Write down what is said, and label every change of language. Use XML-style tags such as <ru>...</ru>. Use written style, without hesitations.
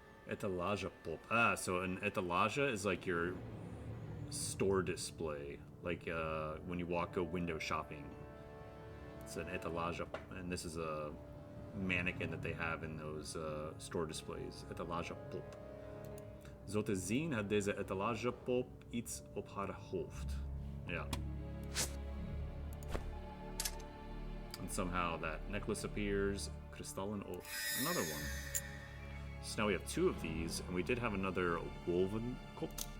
<en>Etalage pop. Ah, so an etalage is like your store display. Like when you walk go window shopping. It's an etalage, and this is a mannequin that they have in those store displays. Etalage pop.</en> <nl>Zo te zien had deze etalage pop iets op haar hoofd.</nl> <en>Yeah. And somehow that necklace appears. Kristallenoog. Another one. So now we have two of these, and we did have another woven kop.</en>